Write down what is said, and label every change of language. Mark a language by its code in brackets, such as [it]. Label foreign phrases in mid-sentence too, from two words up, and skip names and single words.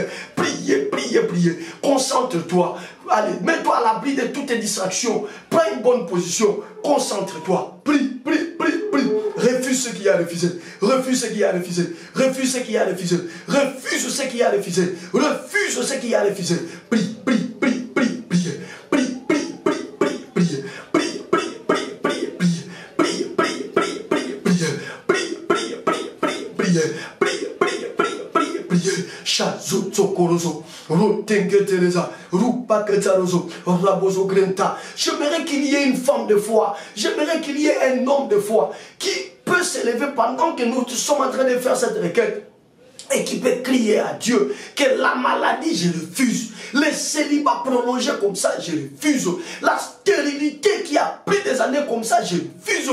[fr] Priez, priez, priez. Concentre-toi. Allez, mets-toi à l'abri de toutes tes distractions. Prends une bonne position. Concentre-toi. Prie, prie, prie, prie. Refuse ce qui a refusé. Refuse ce qui a refusé. Refuse ce qui a refusé. Refuse ce qui a refusé. Refuse ce qui a refusé. Prie, prie, prie, prie, prie. Prie, prie, prie, prie, prie. Prie, prie, prie, prie, prie. Prie, prie, prie, prie, prie. Prie, prie, prie, prie, prie. Prie, prie, prie, prie, prie. Chazo tsokorozo. Rotenge Teresa. Rupa Ketsarozo. Rabozo Grenta. J'aimerais qu'il y ait une femme de foi. J'aimerais qu'il y ait un homme de foi qui peut s'élever pendant que nous sommes en train de faire cette requête et qui peut crier à Dieu que la maladie, je refuse. Le célibat prolongé comme ça, je refuse. La stérilité qui a pris des années comme ça, je refuse.